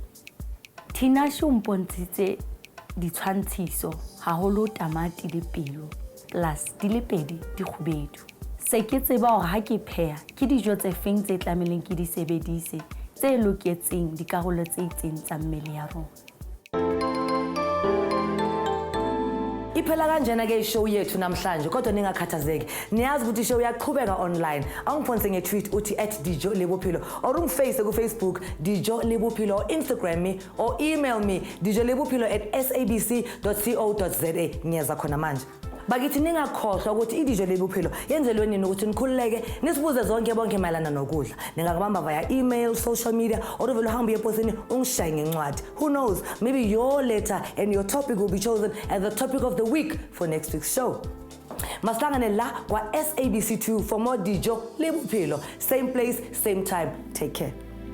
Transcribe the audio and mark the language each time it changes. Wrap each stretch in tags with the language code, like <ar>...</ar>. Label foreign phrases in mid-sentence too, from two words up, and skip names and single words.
<st>Tinashe o mpontshitse ditshwantshiso haholo tamati le pelo plus di le pedi di kgubedu. Se ke tseba hore ha ke pheha ke dijo tse feng tse tlameleng ke di sebedise tse loketseng dikarolo tse itseng tsa mmele ya rona.</st> <zu>Iphela kanjena ke ishow yethu namhlanje kodwa ningakhathazeki. Niyazi ukuthi ishow iyaqhubeka online. Awungiphonse nge-tweet uthi @Dijo Le Bophelo or ungiface ku Facebook Dijo Le Bophelo or</zu> <en>Instagram me or email me</en> <zu>dijolebophelo@sabc.co.za. Ngiyeza khona manje. Bakithi ningakhohlwa ukuthi iDijo Le Bophelo yenzelwe nini ukuthi nikhululeke nisibuze zonke bonke mayelana nokudla. Ningakubamba</zu> <en>via email, social media or</en> <zu>uvela uhambe eposini ungishaye ngencwadi.</zu> <en>Who knows, maybe your letter and your topic will be chosen as the topic of the week for next week's show.</en> <zu>Maslangane la kwa SABC2</zu> <en>for more</en> <zu>Dijo Le Bophelo.</zu> <en>Same place, same time. Take care.</en>